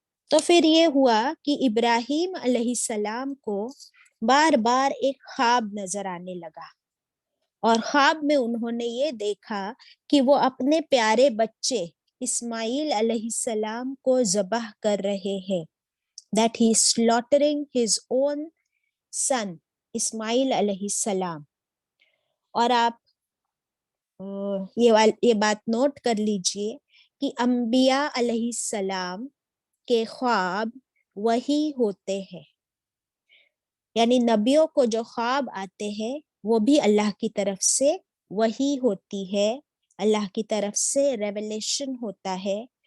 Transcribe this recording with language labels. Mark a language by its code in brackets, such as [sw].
[ur] تو پھر یہ ہوا کہ ابراہیم علیہ السلام کو بار بار ایک خواب نظر آنے لگا، اور خواب میں انہوں نے یہ دیکھا کہ وہ اپنے پیارے بچے اسماعیل علیہ السلام کو ذبح کر رہے ہیں. [en] that he is slaughtering his own son Ismail علیہ السلام. [ur] اور آپ یہ بات نوٹ کر لیجئے کہ انبیاء علیہ السلام کے خواب وہی ہوتے ہیں، یعنی نبیوں کو جو خواب آتے ہیں وہ بھی اللہ کی طرف سے وہی ہوتی ہے، اللہ کی طرف سے ریویلیشن ہوتا ہے.